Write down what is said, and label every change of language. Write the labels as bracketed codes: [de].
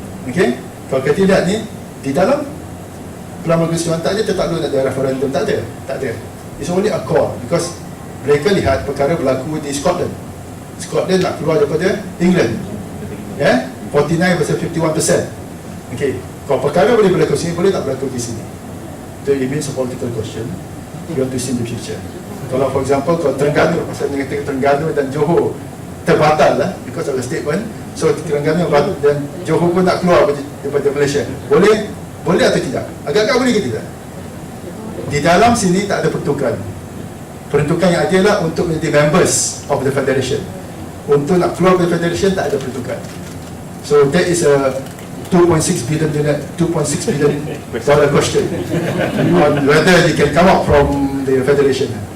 [ms] Okay, kalau kita lihat ni di dalam Pelan Pergerakan tak ada, tak ada referendum, tak ada. [en] It's only a call because [ms] mereka lihat perkara berlaku di [en] Scotland. [ms] Scotland nak keluar daripada England. 49 versus 51%. Okay, kalau perkara boleh berlaku sini, boleh tak berlaku di sini? [en] So it means a political question. You want to see in the future. [ms] Kalau for example, kalau Terengganu, pasal mengatakan Terengganu dan Johor terbatal lah [en] because of the statement. [ms] So Terengganu dan Johor pun nak keluar daripada Malaysia. Boleh atau tidak? Agak-agak boleh ke tidak? Di dalam sini tak ada peruntukan. Peruntukan yang ada lah untuk menjadi [en] members of the federation. [ms] Untuk nak keluar dari federation tak ada peruntukan. [en] So that is a 2.6 billion dollar question on whether they can come out from the federation.